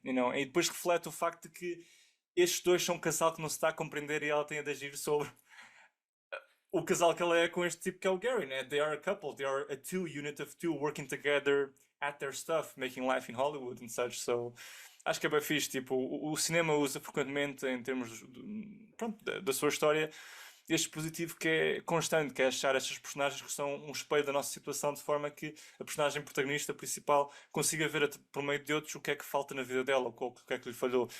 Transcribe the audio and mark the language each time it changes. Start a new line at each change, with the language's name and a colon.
Portuguese: E depois reflete o facto de que estes dois são um casal que não se está a compreender e ela tem a agir sobre o casal que ela é com este tipo que é o Gary, né?
English: They are a couple, they are a two unit of two working together at their stuff, making life in Hollywood and such.
Portuguese: So acho que é bem fixe. Tipo, o cinema usa frequentemente em termos pronto, da sua história este dispositivo que é constante, que é achar estas personagens que são um espelho da nossa situação, de forma que a personagem protagonista principal consiga ver por meio de outros o que é que falta na vida dela, o que é que lhe falhou.